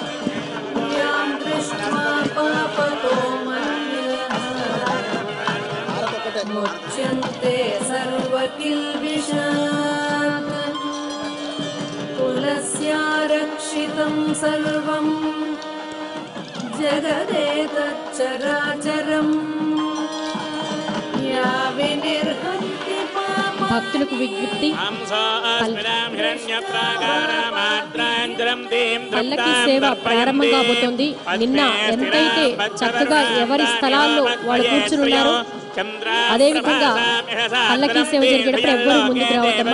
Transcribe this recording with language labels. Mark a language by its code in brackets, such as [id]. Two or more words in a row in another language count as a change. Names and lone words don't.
[sa] मुच्यन्ते सर्वकिल्बिषात् तुलस्यारक्षितं सर्वं जगदेतच्चराचरम् या विनिर्हन्ति पापं [te] భక్తులకు విజ్ఞప్తి పల్లకి సేవ ప్రారంభం కాబోతోంది. నిన్న ఎంతైతే చక్కగా ఎవరి స్థలాల్లో వాళ్ళు కూర్చున్నారు అదేవిధంగా పల్లకి సేవ జరిగేటప్పుడు ఎవ్వరు ముందుకు రావద్దమ్మా.